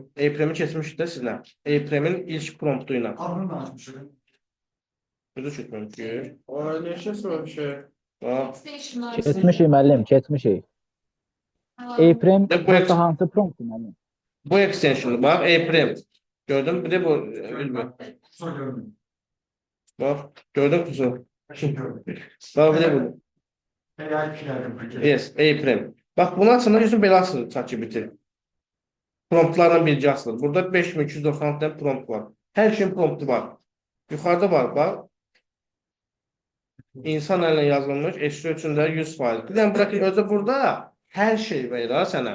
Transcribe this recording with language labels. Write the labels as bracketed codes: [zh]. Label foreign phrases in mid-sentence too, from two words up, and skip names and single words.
[az] Airframe-i keçmişdik də sizlə. Airframe-in ilk promptu ilə. Adını danışmışım. Düzü keçməmiş ki. O neçə söyləmişik? Bax. Keçmişik müəllim, keçmişik. A-Frame Bu ex- hansı prompt müəllim? Bu extension bax, Airframe. Gördün? Bir də bu bilmir. [tr] Kusura görmeyin. [az] Bax, gördün kuzu. [tr] Teşekkür ederim. [az] Bax, bir də bu. [tr] AI filarım peki. [az] Yes, Airframe. Bax, bunu açanda yüzün belə açılır ChatGPT. Promptlarla bircə açılır. [tr] Burada 5290 tane prompt var. [az] Hər şeyin promptu var. Yuxarıda var, bax. İnsan əlinə yazılmış, SEO üçün də 100%. Bir dənə bırak ki, özü burada hər şey verir ha sənə.